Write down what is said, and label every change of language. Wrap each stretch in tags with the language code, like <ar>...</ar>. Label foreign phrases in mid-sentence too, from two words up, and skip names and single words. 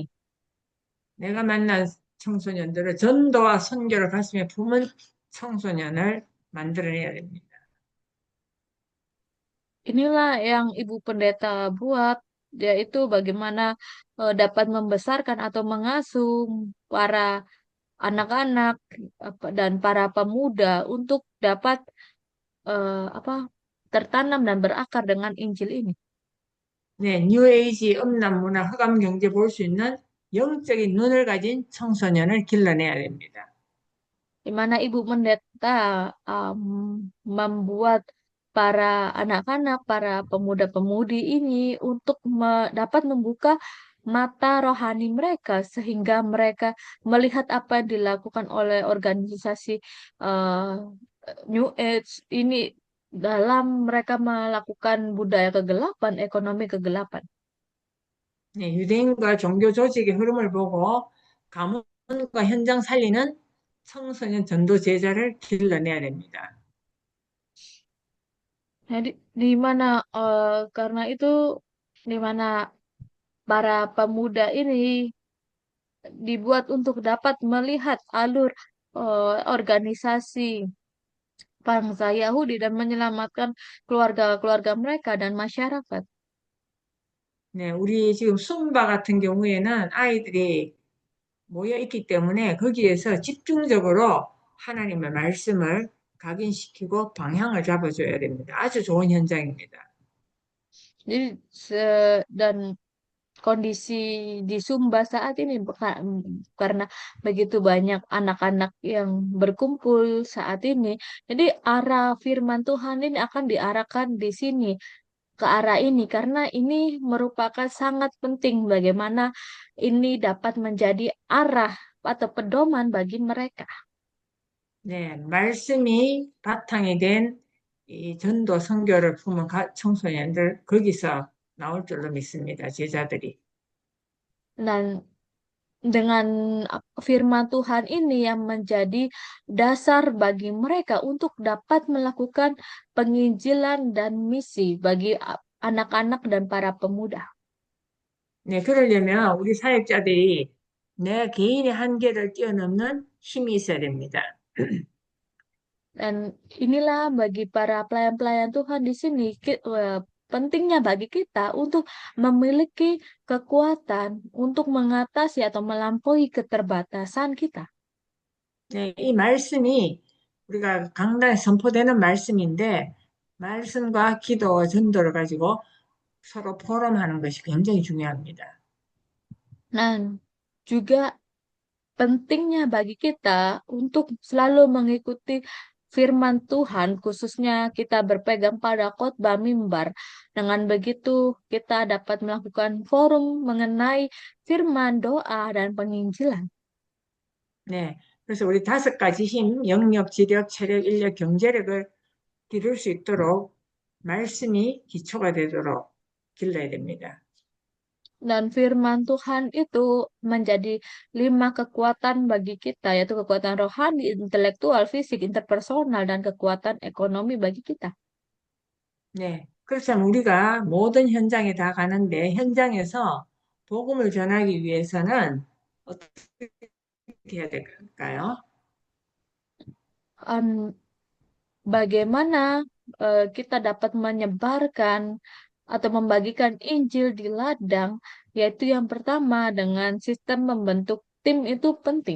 <ko>내가 만난 청소년들은 전도와 선교를 가슴에 품은 청소년을 만들어내야 됩니다.</ko> <id>Inilah yang Ibu Pendeta buat, yaitu bagaimana dapat membesarkan atau mengasuh para anak-anak dan para pemuda untuk dapat apa tertanam dan berakar dengan Injil ini.</id> <ko>네, 뉴에이지, 음란문화, 흑암경제 볼 수 있는 영적인 눈을 가진 청소년을 길러내야 됩니다.</ko> <id>Di mana Ibu Pendeta membuat para anak-anak, para pemuda-pemudi ini untuk dapat membuka mata rohani mereka sehingga mereka melihat apa yang dilakukan oleh organisasi eh, New Age ini dalam mereka melakukan budaya kegelapan, ekonomi kegelapan.</id> <ko>네, 유대인과 종교 조직의 흐름을 보고 가문과 현장 살리는 청소년 전도 제자를 길러내야 됩니다.</ko> <id>Jadi di mana karena itu di mana para pemuda ini dibuat untuk dapat melihat alur organisasi bangsa Yahudi dan menyelamatkan keluarga-keluarga mereka dan masyarakat.</id> <ko>네, 우리 지금 숨바 같은 경우에는 아이들이 모여 있기 때문에 거기에서 집중적으로 하나님의 말씀을 각인시키고 방향을 잡아줘야 됩니다. 아주 좋은 현장입니다.</ko> <id>Jadi dan kondisi di Sumba saat ini karena begitu banyak anak-anak yang berkumpul saat ini. Jadi arah firman Tuhan ini akan diarahkan di sini ke arah ini karena ini merupakan sangat penting bagaimana ini dapat menjadi arah atau pedoman bagi mereka.</id> <ko>네, 말씀이 바탕이 된 이 전도 선교를 품은 청소년들 거기서 나올 줄로 믿습니다. 제자들이.</ko> <id>Dan dengan firman Tuhan ini yang menjadi dasar bagi mereka untuk dapat melakukan penginjilan dan misi bagi anak-anak dan para pemuda.</id> <ko>네, 그러려면 우리 사역자들이 내 개인의 한계를 뛰어넘는 힘이 있어야 됩니다.</ko> <id>Dan inilah bagi para pelayan-pelayan Tuhan di sini pentingnya bagi kita untuk memiliki kekuatan untuk mengatasi atau melampaui keterbatasan kita.</id> <ko>네, 이 말씀이 우리가 강단에 선포되는 말씀인데 말씀과 기도와 전도를 가지고 서로 포럼하는 것이 굉장히 중요합니다.</ko> <id>Dan juga pentingnya bagi kita untuk selalu mengikuti firman Tuhan, khususnya kita berpegang pada khotbah mimbar. Dengan begitu, kita dapat melakukan forum mengenai firman, doa, dan penginjilan.</id> <ko>네. 그래서 우리 5가지 힘, 영역, 지력, 체력, 인력, 경제력을 기를 수 있도록 말씀이 기초가 되도록 길러야 됩니다.</ko> <id>Dan firman Tuhan itu menjadi 5 kekuatan bagi kita, yaitu kekuatan rohani, intelektual, fisik, interpersonal, dan kekuatan ekonomi bagi kita.</id> <ko>네. 그렇다면 우리가 모든 현장에 다 가는데 현장에서 복음을 전하기 위해서는 어떻게 해야 될까요?</ko> <id>Em, Bagaimana kita dapat menyebarkan atau membagikan Injil di ladang, yaitu yang pertama dengan sistem membentuk tim itu penting.</id>